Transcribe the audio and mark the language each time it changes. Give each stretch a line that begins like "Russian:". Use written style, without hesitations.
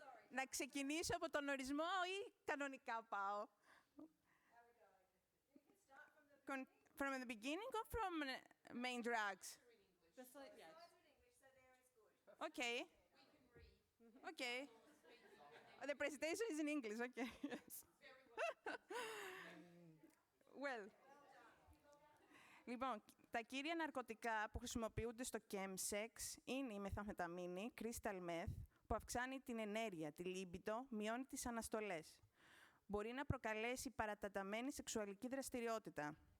Greek: Να ξεκινήσω από τον ορισμό ή κανονικά πάω?
English: From the beginning or from main drugs? Just like, yeah. Okay. Okay. The presentation is in English, okay. Yes. Well.
Greek: Λοιπόν, τα κύρια ναρκωτικά που χρησιμοποιούνται στο chemsex είναι η μεθαμφεταμίνη, crystal meth, που αυξάνει την ενέργεια, τη λίμπιτο, μειώνει τις αναστολές. Μπορεί να προκαλέσει παρατεταμένη σεξουαλική δραστηριότητα.